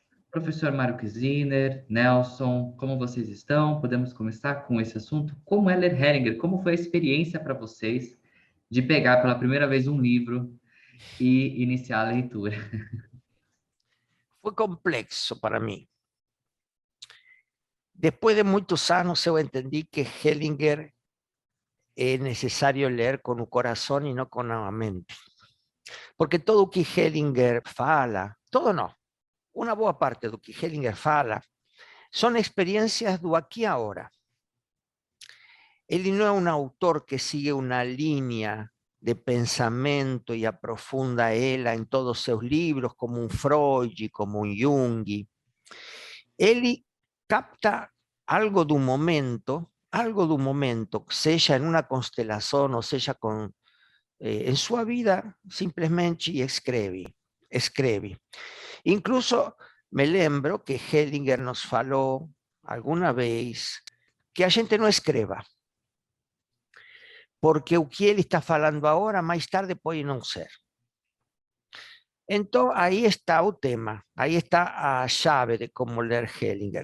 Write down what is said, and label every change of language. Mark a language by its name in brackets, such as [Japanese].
[Portuguese] Professor Mário Kiziner, Nelson, como vocês estão? Podemos começar com esse assunto? Como é ler Hellinger? Como foi a experiência para vocês de pegar pela primeira vez um livro e iniciar a leitura? [Spanish] Fue complexo para mí. Después de muchos años yo entendí que Hellinger es necesario leer con un corazón y no con una mente. Porque todo lo que Hellinger [Portuguese] fala, [Spanish] todo no, una [Portuguese] boa [Spanish] parte de lo que Hellinger fala, son experiencias [Portuguese] do [Spanish] aquí ahora. Él no es un autor que sigue una línea de pensamiento y [Portuguese] aprofunda [Spanish] ella en todos sus libros, como un Freud, como un Jung. Él capta algo de un momento, sea en una constelación o sea en su vida, [Portuguese] simplesmente escreve. Incluso me lembro que Hellinger nos falou [Spanish] alguna vez [Portuguese] que a gente no escreva, porque o que ele está falando agora, mais tarde pode não ser. Então, aí está o tema, aí está a chave de como ler Hellinger.